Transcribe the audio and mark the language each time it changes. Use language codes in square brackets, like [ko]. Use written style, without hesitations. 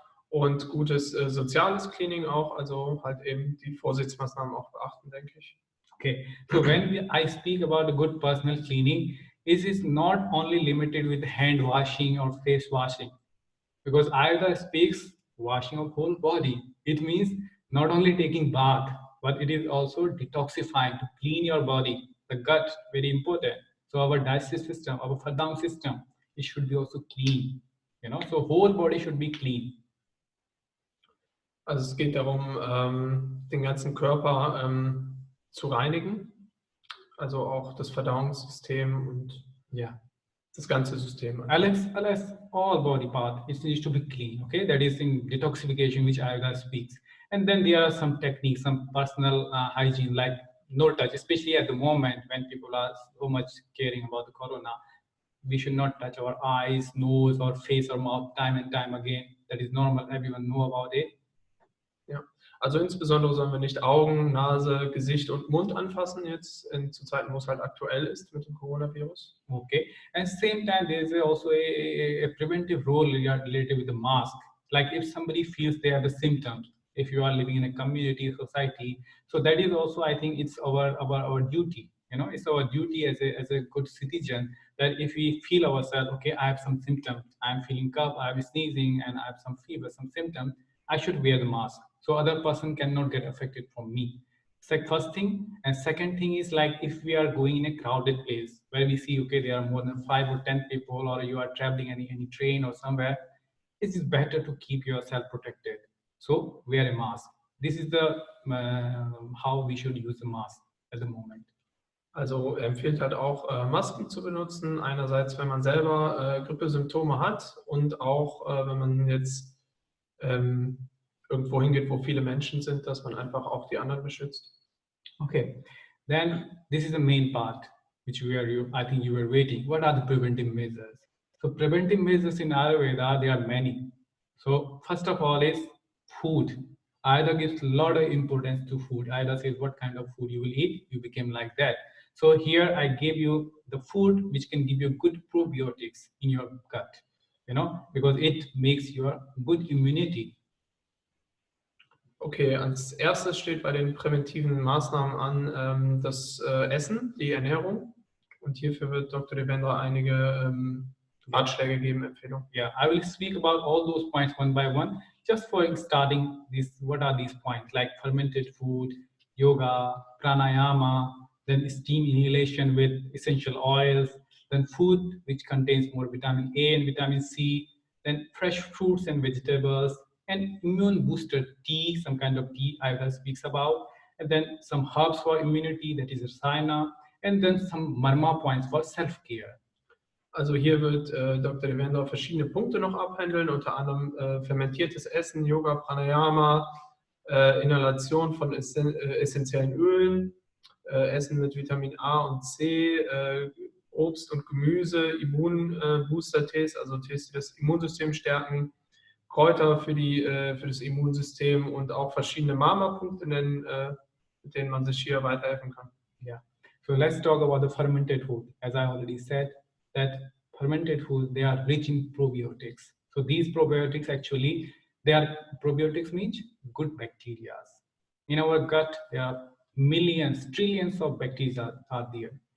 [de] Und gutes soziales Cleaning auch, also halt eben die Vorsichtsmaßnahmen auch beachten, denke ich. [en] Okay, so when I speak about a good personal cleaning, it is not only limited with hand washing or face washing, because Ayurveda speaks washing of whole body. It means not only taking bath, but it is also detoxifying to clean your body. The gut, very important. So our digestive system, our Verdauung system, it should be also clean. So whole body should be clean. [de] Also es geht darum, den ganzen Körper zu reinigen, also auch das Verdauungssystem und Yeah. das ganze System. [en] Alas, all body part, it needs to be clean. Okay, that is in detoxification, which Ayurveda speaks. And then there are some techniques, some personal hygiene, like no touch, especially at the moment when people are so much caring about the corona. We should not touch our eyes, nose, or face or mouth time and time again. That is normal. Everyone know about it. [de] Ja, also insbesondere sollen wir nicht Augen, Nase, Gesicht und Mund anfassen jetzt zu Zeiten, wo es halt aktuell ist mit dem Coronavirus. [en] Okay, and same time there is also a preventive role related with the mask. Like if somebody feels they have the symptoms, if you are living in a community, society, so that is also, I think it's our duty. It's our duty as a good citizen that if we feel ourselves, okay, I have some symptoms, I'm feeling cough, I'm sneezing, and I have some fever, some symptoms, I should wear the mask so other person cannot get affected from me. First thing, and second thing is like if we are going in a crowded place where we see, okay, there are more than 5 or 10 people, or you are traveling any train or somewhere, it is better to keep yourself protected. So wear a mask. This is the how we should use the mask at the moment. [de] Also er empfiehlt halt auch, Masken zu benutzen. Einerseits, wenn man selber Grippesymptome hat und auch, wenn man jetzt irgendwo hingeht, wo viele Menschen sind, dass man einfach auch die anderen beschützt. [en] Okay, then this is the main part, which I think you were waiting. What are the preventive measures? So preventive measures in Ayurveda, there are many. So first of all is food. Ayurveda gives a lot of importance to food. Ayurveda says what kind of food you will eat, you become like that. So here I gave you the food which can give you good probiotics in your gut, because it makes your good immunity. [de] Okay, als erstes steht bei den präventiven Maßnahmen an das Essen, die Ernährung. Und hierfür wird Dr. Devendra einige Ratschläge geben, Empfehlungen. [en] Yeah, I will speak about all those points one by one. Just for starting, what are these points? Like fermented food, yoga, pranayama, then steam inhalation with essential oils, then food which contains more vitamin A and vitamin C, then fresh fruits and vegetables, and immune booster tea, some kind of tea Ayurveda speaks about, and then some herbs for immunity, that is rasayana, and then some marma points for self-care. [de] Also hier wird Dr. Devendra verschiedene Punkte noch abhandeln, unter anderem fermentiertes Essen, Yoga, Pranayama, Inhalation von essentiellen Ölen, Essen mit Vitamin A und C, Obst und Gemüse, Immunbooster-Tees, also Tees, die das Immunsystem stärken, Kräuter für das Immunsystem und auch verschiedene Marma-Punkte nennen, mit denen man sich hier weiterhelfen kann. Yeah. [en] So let's talk about the fermented food. As I already said, that fermented food, they are rich in probiotics. So these probiotics actually, probiotics means good bacteria. In our gut, there are millions, trillions of bacteria are there.